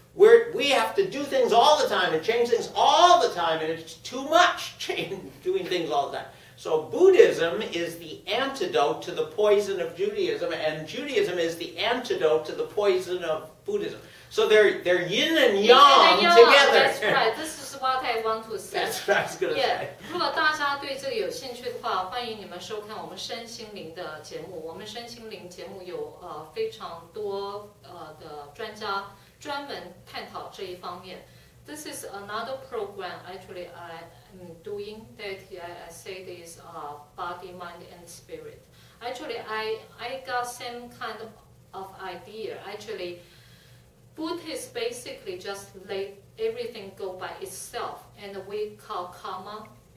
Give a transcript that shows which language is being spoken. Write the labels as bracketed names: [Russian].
[English] we have to do things all the time and change things all the time, and it's too much doing things all the time. So Buddhism is the antidote to the poison of Judaism, and Judaism is the antidote to the poison of Buddhism. So they're yin and yang together. That's right. This is what I want to say. That's what I was going to say. [Chinese] 如果大家对这个有兴趣的话，欢迎你们收看我们身心灵的节目。我们身心灵节目有非常多的专家专门探讨这一方面。 [English] This is another program actually I'm doing that I say this body, mind, and spirit. Actually, I got some kind of idea. Actually, Buddhists basically just let everything go by itself, and we call karma.